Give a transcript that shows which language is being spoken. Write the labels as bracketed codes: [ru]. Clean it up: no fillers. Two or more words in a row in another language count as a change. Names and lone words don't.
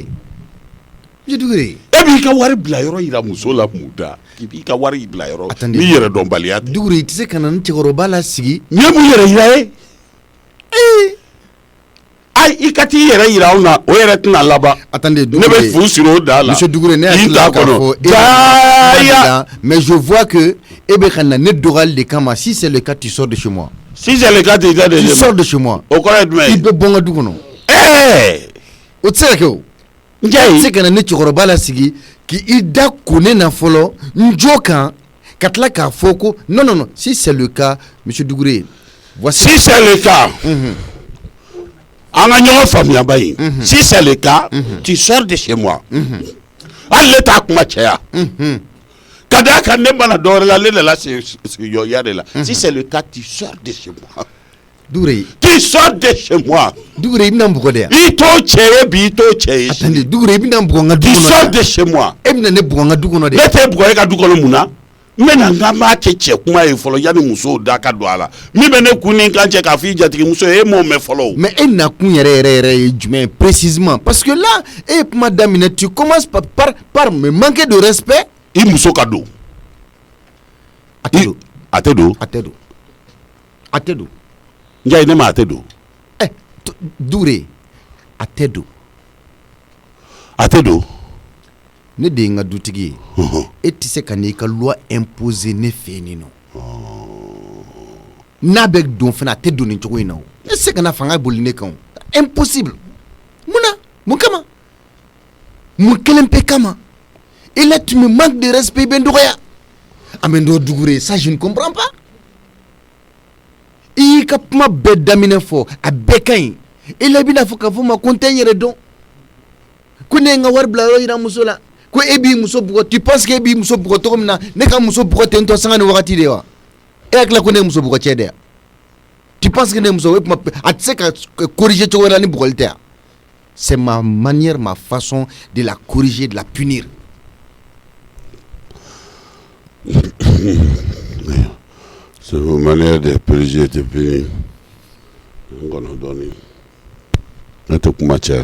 [bm] e b'i ka wari bila yɔrɔ yira muso la mun da i b'i ka wari bila yɔrɔ n'i yɛrɛ dɔnbaliya tɛ Dugure i tɛ se ka na ni cɛkɔrɔba la sigi nin ye mun yɛrɛ yira ye i ka t'i yɛrɛ yira anw na o yɛrɛ tɛna laban ne bɛ fu siri o da la Monsieur Dugure ne hakili la k'a fɔ [fr] mais je vois que [bm] e bɛ ka na ne dɔgɔyali de kama [fr] si c'est le cas tu sors de chez moi si c'est le cas tu sors de chez moi [bm] o kɔrɔ ye jumɛn ye i bɛ bɔ n ka du kɔnɔ o tɛ se ka kɛ o n jɛ tɛ se ka na ne cɛkɔrɔba la sigi k'i da ko ne na fɔlɔ n jo kan ka tila k'a fɔ ko [fr] non si c'est le cas [bm] Monsieur Dugure voici [fr] si c'est le cas [bm] an ka ɲɔgɔn faamuya ba ye [fr] si c'est le cas tu sors de chez moi [bm] hali ne t'a kuma cɛya ka d'a kan ne mana dɔwɛrɛ la ne nana sigiyɔrɔya de la [fr] si c'est le cas tu sors de chez moi [bm] Dugure [fr] tu sors de chez moi [bm] Dugure i bɛna n bugɔ de yan i t'o cɛ ye bi i t'o cɛ ye attendez Dugure i bɛna n bugɔ n ka du [fr] tu [bm] kɔnɔ [fr] sors de chez moi [bm] e bɛna ne bugɔ n ka du kɔnɔ de ne t'e bugɔ e ka du kɔnɔ mun na n bɛna n ka m'a kɛ cɛ kuma ye fɔlɔ yanni musow da ka don a la min bɛ ne kun ni n kan cɛ k'a fɔ i jatigimuso ye e m'o mɛn fɔlɔ o mais e nakun yɛrɛ ye jumɛn ye [fr] précisément parce que là [bm] e ye kuma daminɛ [fr] tu commences par me manquer de respect [bm] i muso ka don a tɛ don a tɛ don n jaa ne ma a tɛ don Dugure a tɛ don ne de ye n ka dutigi ye e tɛ se ka n'i ka [fr] loi imposer [bm] ne fɛ yen nɔ n'a bɛ don fana a tɛ don nin cogo in na o e tɛ se ka na fanga boli ne kan o impossible mun kama mun kelen pe kama [fr] et là tu me manques de respect [bm] i bɛ n dɔgɔya a bɛ n dɔgɔ Dugure [fr] ça je ne comprends pas [bm] i y'i ka kuma bɛɛ daminɛ fɔ a bɛɛ ka ɲi e la i bɛna fɔ k'a fɔ ma ko n tɛ n yɛrɛ dɔn ko ne ye n ka wari bila yɔrɔ yira muso la ko e b'i muso bugɔ [fr] tu penses que [bm] e b'i muso bugɔ cogo min na ne ka muso bugɔ ten tɔ sanga ni wagati de wa e hakili la ko ne ye muso bugɔ cɛ de ya [fr] tu penses que [bm] ne ye muso a tɛ se ka corriger cogo wɛrɛ la ni bugɔli tɛ ya [fr] c'est ma manière ma façon de la corriger de la punir c'est ma manière de corriger de punir [bm] n kɔnɔ dɔɔnin ne tɛ kuma caya